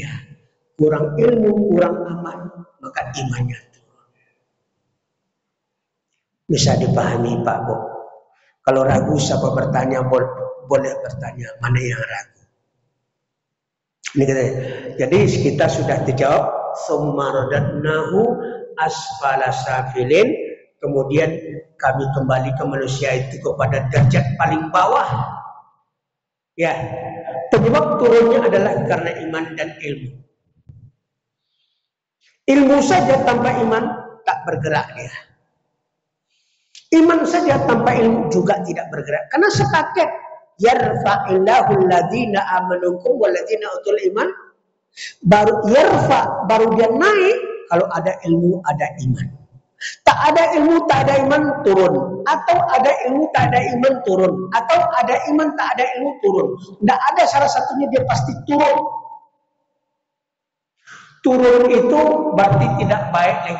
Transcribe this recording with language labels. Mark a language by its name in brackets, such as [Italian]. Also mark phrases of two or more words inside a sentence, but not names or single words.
[Indonesian] Kurang ilmu, kurang amal, maka imannya turun. Bisa dipahami Pak Bu. Kalau ragu siapa bertanya, boleh bertanya, mana yang ragu. Ini katanya. Jadi kita sudah dijawab, [Arabic] ثم رددناه أسفل سافلين, [Indonesian] kemudian kami kembali ke manusia itu kepada derajat paling bawah. Ya, penyebab turunnya adalah karena iman dan ilmu. Ilmu saja tanpa iman tak bergerak dia. Iman saja tanpa ilmu juga tidak bergerak. Karena sepaket [Arabic] يرفع الله الذين آمنكم والذين أوتوا الإيمان. [Indonesian] Baru yarfa, baru dia naik kalau ada ilmu, ada iman. Tak ada ilmu, tak ada iman, turun. Atau ada ilmu, tak ada iman, turun. Atau ada iman, tak ada ilmu, turun. Tidak ada salah satunya, dia pasti turun. Turun itu berarti tidak baik lagi.